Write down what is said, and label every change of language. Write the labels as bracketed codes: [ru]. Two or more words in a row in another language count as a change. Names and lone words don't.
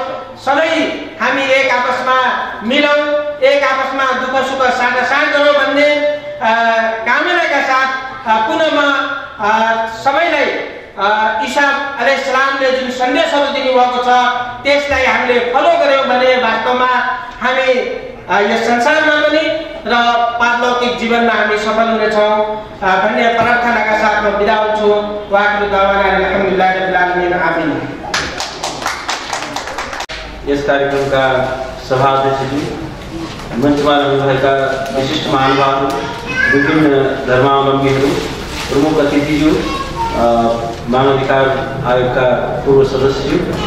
[ne] सधैँ हामी एक आपसमा मिलौँ, एक आपसमा दुःख सुख साटासाट गरौँ भन्ने कामनाका साथ पुनः म सबैलाई ईसा अलैहिस्सलामले जुन सन्देशहरू दिनुभएको छ त्यसलाई हामीले फलो गऱ्यौँ भने वास्तवमा हामी यस संसारमा पनि र पारलौकिक जीवनमा हामी सफल हुनेछौँ भन्ने प्रार्थनाका साथ म बिदा हुन्छु। [ar] وآخر دعوانا الحمد لله رب العالمين، آمين. [ne] यस कार्यक्रमका सभाध्यक्षजी, मञ्चमा रहनुभएका विशिष्ट महानुभावहरू, विभिन्न धर्मावलम्बीहरू, प्रमुख अतिथिज्यू, मानवाधिकार आयोगका पूर्व सदस्यज्यू,